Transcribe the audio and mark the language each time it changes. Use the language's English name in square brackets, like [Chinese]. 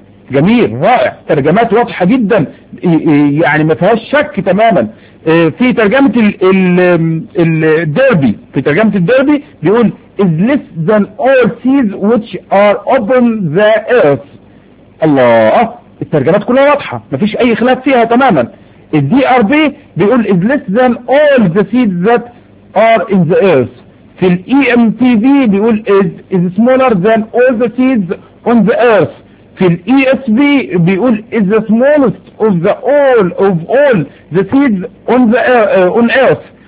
[Arabic] جميل رائع ترجمات واضحة جدا يعني ما فيهاش شك تماما. في ترجمة الديربي في ترجمة الديربي بيقول [English] is less than all seeds which are upon the earth. [Arabic] الله الترجمات كلها واضحة ما فيش اي خلاف فيها تماما. الدي ار بي بيقول [English] is less than all the seeds that are in the earth. [Arabic] في الاي ام تي في بيقول [English] is smaller than all the seeds on the earth. [Arabic] في الـ ESB بيقول [English] is the smallest of the all the seeds on the on earth.